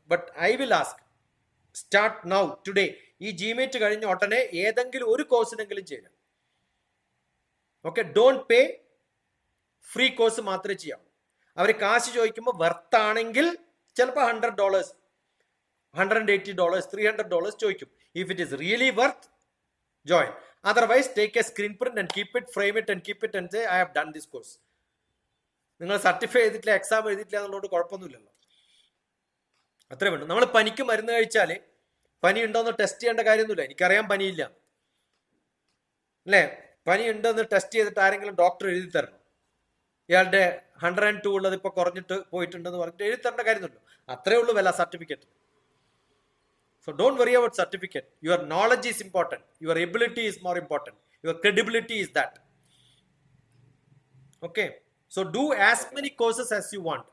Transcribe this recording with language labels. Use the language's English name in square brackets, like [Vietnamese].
[English] But I will ask, start now, today. [Malayalam] ഈ ജിമീറ്റ് കഴിഞ്ഞ ഉടനെ ഏതെങ്കിലും ഒരു കോഴ്സിനെങ്കിലും ചെയ്യാം. [English] okay, don't pay, free course [Malayalam] മാത്രമേ ചെയ്യാവൂ. അവർ കാശ് ചോദിക്കുമ്പോൾ വെർത്താണെങ്കിൽ ചിലപ്പോൾ $100, $180, $300 ചോദിക്കും. [English] If it is really worth, join. Otherwise, take a screen print and keep it, frame it and keep it and say, I have done this course. [Malayalam] നിങ്ങൾ certify ചെയ്തിട്ടില്ല, exam എഴുതിയിട്ടില്ല എന്നുള്ളത് കുഴപ്പമൊന്നുമില്ലല്ലോ. അത്രേ വേണ്ടു. നമ്മൾ പനിക്ക് മരുന്ന് കഴിച്ചാൽ പനി ഉണ്ടോയെന്ന് ടെസ്റ്റ് ചെയ്യേണ്ട കാര്യമൊന്നുമില്ല. എനിക്കറിയാം പനിയില്ല അല്ലേ, പനി ഉണ്ടോയെന്ന് ടെസ്റ്റ് ചെയ്തിട്ട് ആരെങ്കിലും ഡോക്ടർ എഴുതി തരണം. ഇയാളുടെ 102 ഉള്ളത് ഇപ്പോൾ കുറഞ്ഞിട്ട് പോയിട്ടുണ്ടെന്ന് പറഞ്ഞിട്ട് എഴുതി തരേണ്ട കാര്യമൊന്നുമില്ല. അത്രേ ഉള്ളൂ വില certificate. [English] So don't worry about certificate. Your knowledge is important. Your ability is more important. Your credibility is that. Okay. So do as many courses as you want.